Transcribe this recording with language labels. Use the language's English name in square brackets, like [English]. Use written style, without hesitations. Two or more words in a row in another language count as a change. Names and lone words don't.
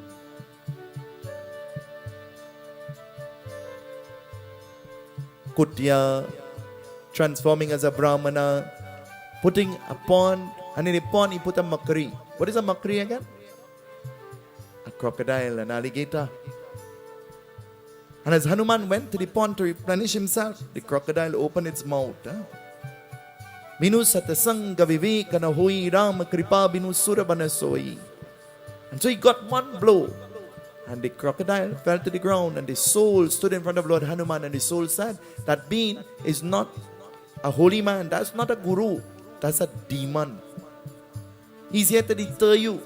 [English] Kutya, transforming as a Brahmana, putting a pond, and in the pond he put a makri. What is a makri again? A crocodile, an alligator. And as Hanuman went to the pond to replenish himself, the crocodile opened its mouth. [Awadhi] Minu satasanga vivekana hoi Rama kripa binu surabana soi. [English] And so he got one blow. And the crocodile fell to the ground, and the soul stood in front of Lord Hanuman, and the soul said, that being is not a holy man, that's not a guru, that's a demon. He's here to deter you.